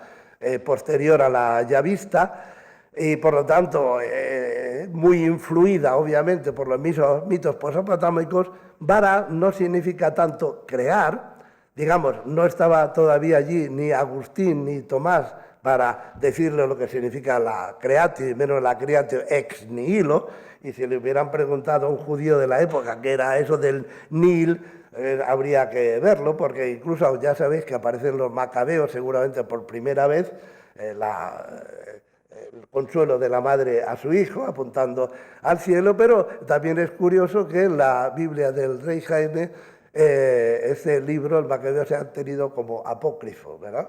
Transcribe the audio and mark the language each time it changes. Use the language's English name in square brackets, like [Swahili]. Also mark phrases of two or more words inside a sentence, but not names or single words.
[Spanish] Posterior a la ya vista, y por lo tanto muy influida obviamente por los mitos posopotámicos, vara no significa tanto crear, digamos, no estaba todavía allí ni Agustín ni Tomás para decirle lo que significa la creatio, y menos la [Latin] creatio ex nihilo, [Spanish] y si le hubieran preguntado a un judío de la época qué era eso del nihil, habría que verlo, porque incluso ya sabéis que aparecen los macabeos seguramente por primera vez, el consuelo de la madre a su hijo, apuntando al cielo, pero también es curioso que en la Biblia del rey Jaime, ese libro, el Macabeo, se ha tenido como apócrifo, ¿verdad?